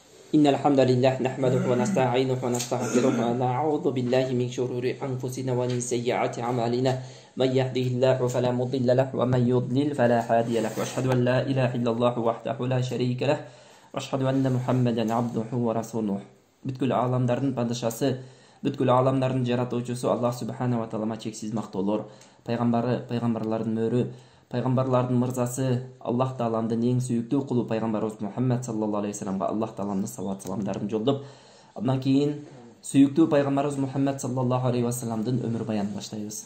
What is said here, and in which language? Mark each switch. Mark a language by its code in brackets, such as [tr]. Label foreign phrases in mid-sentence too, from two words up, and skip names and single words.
[ar] إن الحمد لله نحمده ونستعينه ونستغفره ونعوذ بالله من شرور أنفسنا ومن سيئات أعمالنا من يهده الله فلا مضل له ومن يضلل فلا هادي له وأشهد أن لا إله إلا الله وحده لا شريك له وأشهد أن محمدا عبده ورسوله. [ky] Бүткүл аламдардын падышасы, бүткүл аламдардын жаратуучусу Аллах [ar] سبحانه وتعالى [ky] чексиз мактоолор, пайгамбарлардын мөрү, пайгамбарлардын мырзасы, Аллах Тааланын эң сүйүктүү кулу пайгамбарыбыз Мухаммад [ar] صلى الله عليه وسلم [ky] Аллах Тааланын салават саламдарын жолдоп, андан кийин сүйүктүү пайгамбарыбыз Мухаммад [ar] صلى الله عليه وسلم [ky] өмүр баянын баштайбыз.